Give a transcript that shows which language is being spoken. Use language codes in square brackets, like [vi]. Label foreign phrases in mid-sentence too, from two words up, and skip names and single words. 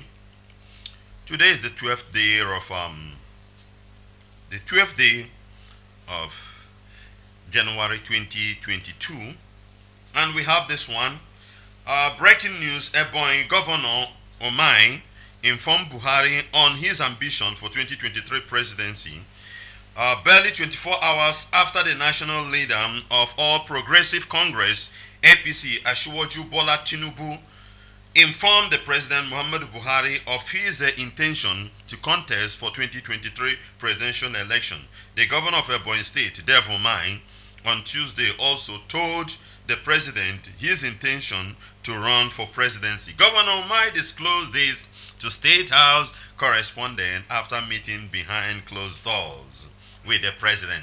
[en] Today is the 12th day of January 2022, and we have this one. Breaking news: Ebonyi Governor Omai informed Buhari on his ambition for 2023 presidency. Barely 24 hours after the national leader of All Progressive Congress, APC, Asiwaju Bola Tinubu, informed the President Muhammadu Buhari of his intention to contest for 2023 presidential election. The governor of Ebonyi State, Dev Omai, on Tuesday also told the president his intention to run for presidency. Governor Omai disclosed this to State House correspondent after meeting behind closed doors with the president.